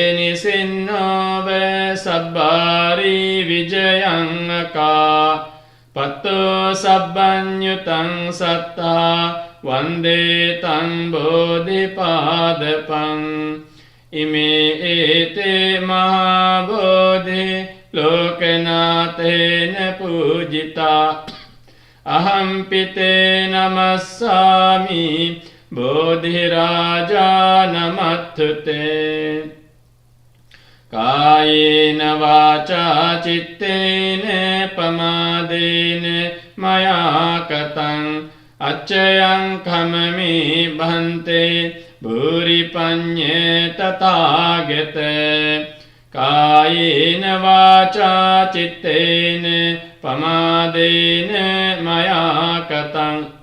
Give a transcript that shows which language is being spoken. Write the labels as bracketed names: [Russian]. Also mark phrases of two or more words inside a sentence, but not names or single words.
[Pali] නිසින්නෝව සබ්බාරි විජයං අකා පත්තෝ සබ්බඤ්ඤුතං සත්තා වන්දේ තං බෝධිපාදපං ඉමේ ඒතේ මහා බෝධි ලෝකනාථේන පූජිතා අහම්පිතේ නමස්සාමි බෝධිරාජා නමත්තුතේ කායේන වාචා චිත්තේන පමාදේන මයා කතං අච්චයං කමමේ භන්තේ භූරි පඤ්ඤේ තථාගතේ කායේන වාචා චිත්තේන පමාදේන මයා කතං